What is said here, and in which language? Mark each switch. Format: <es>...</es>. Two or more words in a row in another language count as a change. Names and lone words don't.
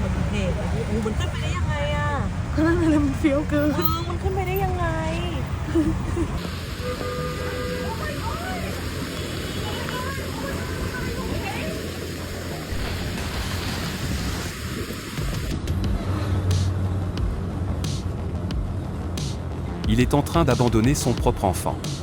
<th>นี่มันขึ้นไปได้ยังไงอ่ะ มันเฟี้ยวเกิน มันขึ้นไปได้ยังไง</th> <fr>Il est en train d'abandonner son propre enfant.</fr>